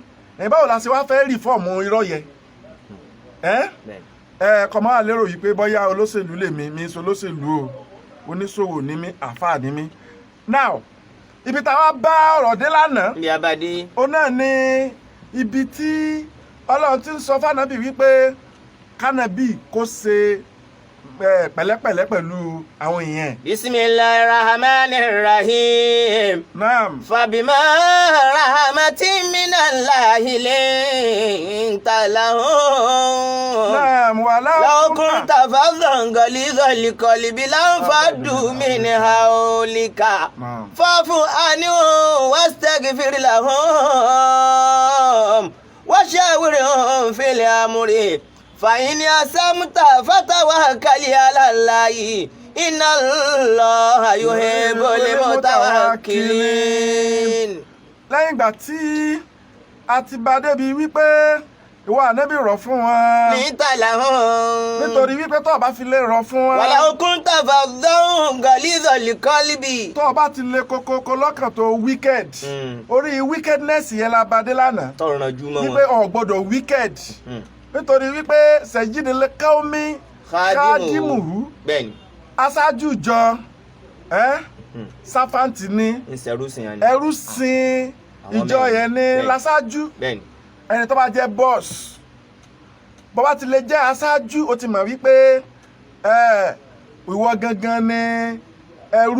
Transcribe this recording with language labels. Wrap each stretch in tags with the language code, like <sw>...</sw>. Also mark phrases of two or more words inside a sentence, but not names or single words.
<yo>Báwo la ṣe wá fẹ́ rìfọ́ọ̀mù irọ́ yẹ? Kọ́ máa lérò yìí pé bóyá olóṣèlú mi sọ olóṣèlú o oníṣòwò ni mí àfáà ni mí. Now ibi táwa bá ọ̀rọ̀ dé lánàá. Ibi abadé. Ó náà ní ibi tí Ọlọ́run ti ń sọ fánábì wípé kánábì kó ṣe pẹ̀lẹ́pẹ̀lẹ́ pẹ̀lú àwọn èèyàn.</yo> <ar>بسم الله الرحمن الرحيم. Naam. فبما رحمة من الله لنت لهم. Naam لو كنت فظا غليظ القلب لانفضوا من حولك. فاعف عنهم واستغفر لهم وشاورهم في الأمر. فإن أسمت فتوكل على الله إن الله يحب المتوكلين.</ar> <yo>Lẹ́yìn ìgbà tí a ti bá débi wípé ìwọ ànábì rọ̀ fún wọn. Nítorí wípé tó o bá fi lè rọ̀ fún wọn. ولو كنت فظا غليظ القلب. Tó o bá ti lè kókókó lọ́kàn tó wicked. Orí wickedness yẹn la bá dé lánàá. Tọ̀rọ̀ jù mọ́ wọn. Wípé o gbọ́dọ̀ wicked. Nítorí wípé sẹ̀jídìí káwọ́mí káàdìmùhù aṣáájú ìjọ sáfàǹtì ni ẹrú sin ìjọ yẹn ní láṣáájú ẹni tó bá jẹ́ bọ́ọ̀sì bó bá ti lè jẹ́ aṣáájú ó ti mọ̀ wípé ìwọ gangan ni ẹrú</yo>